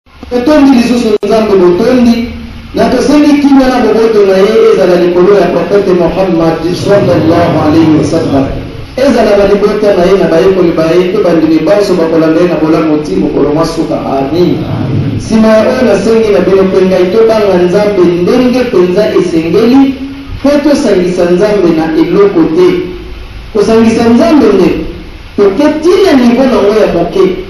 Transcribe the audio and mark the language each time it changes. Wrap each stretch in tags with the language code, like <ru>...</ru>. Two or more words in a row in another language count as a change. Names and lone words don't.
<ln>totondi lisusu nzambe botondi, na tosengi kimia na boboto na ye ezala likolo ya profete Muhammad</ln> <ar>صلى الله عليه وسلم.</ar> <ln>Ezala balibota na ye na bayekoli ba ye, to bandimi baso bakolanda ye na bolamu ti mokolo mwa suka. Amin. Nsima ya oyo nasengi na bino mpe ngai tobanga Nzambe ndenge mpenza esengeli, mpe tosangisa Nzambe na eloko te. Kosangisa Nzambe nde toke tina nivo na ngo ya moke.</ln>